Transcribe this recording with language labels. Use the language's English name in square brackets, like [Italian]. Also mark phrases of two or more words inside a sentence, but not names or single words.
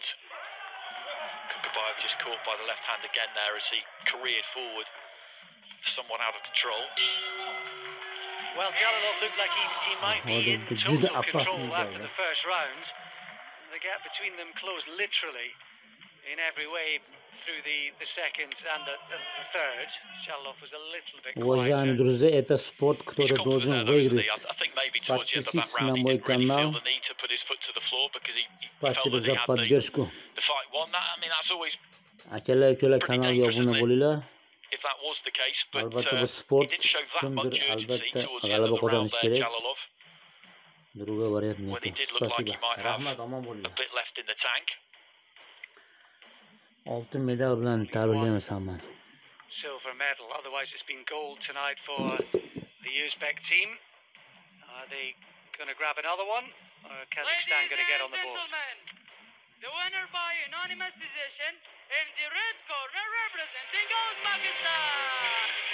[English] Kункабаев just caught by the left hand again there as he careered forward, somewhat out of control. Well, Жалолов looked like he might be in total control after the first round. The gap between them closed literally in every way through the second and the third. Жалолов was a little bit [Russian] Уважаемые друзья, это спорт, кто-то должен выиграть. Подпишитесь на мой канал. Спасибо за поддержку. [Uzbek] Aka-ukalar kanalga obuna bo'linglar. Albatta bu sport, kimdir albatta g'alaba qozonish kerak. [Russian] Другой вариант нет. Спасибо. [Uzbek] Rahmat, omon bo'linglar. Oltin medal bilan tabriklaymiz hammani. [English] Silver medal. Otherwise, it's been gold tonight for the Uzbek team. Are they going to grab another one? Or Kazakhstan going to get on the board? The winner by unanimous decision in the red corner representing Uzbekistan.